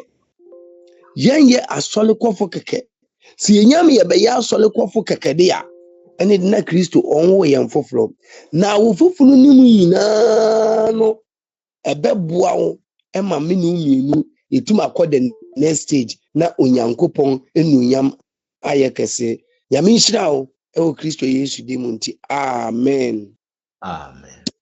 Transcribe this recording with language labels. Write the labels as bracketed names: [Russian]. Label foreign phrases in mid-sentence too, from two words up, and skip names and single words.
[Akan] Yɛnyɛ asɔlekɔfo kɛkɛ. Si yɛnyam yɛbɛyɛ asɔlekɔfo kɛkɛ de a ɛne na Kristo ɔnwo yɛn foforɔ. Na wo foforɔ no mu nyinaa no ɛbɛboa wo ɛma me ne mmienu yɛtumi akɔ [English] the next stage [Akan] na Onyankopɔn anuonyam ayɛ kɛse. Nyame nhyira wo ɛwɔ Kristo Yesu din mu nti. Amen. Amen.